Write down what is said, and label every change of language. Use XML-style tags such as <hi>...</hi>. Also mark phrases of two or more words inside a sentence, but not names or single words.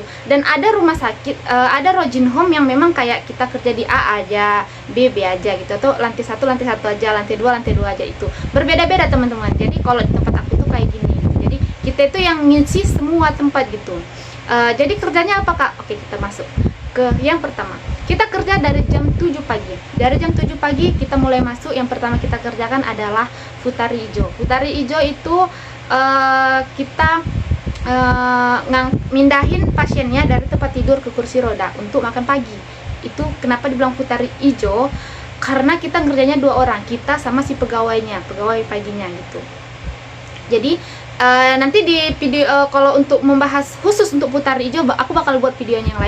<id>Dan ada rumah sakit, ada</id> <ja>老人ホーム</ja> <id>yang memang kayak kita kerja di A aja, B aja gitu, atau lantai 1 aja, lantai 2 aja, itu berbeda-beda teman-teman. Jadi kalau di tempat aku tuh kayak gini gitu. Jadi kita itu yang ngisi semua tempat gitu. Jadi kerjanya apa kak? Oke, kita masuk ke yang pertama. Kita kerja dari jam 7 pagi. Dari jam 7 pagi kita mulai masuk. Yang pertama kita kerjakan adalah</id> <ja>二人移乗. 二人移乗</ja> <id>itu kita mindahin pasiennya dari tempat tidur ke kursi roda untuk makan pagi. Itu kenapa dibilang</id> <ja>二人移乗,</ja> <id>karena kita ngerjanya 2 orang, kita sama si pegawai paginya gitu. Jadi nanti di video kalau untuk membahas khusus untuk</id> <ja>二人移乗</ja> <id>aku bakal buat videonya yang lain.</id>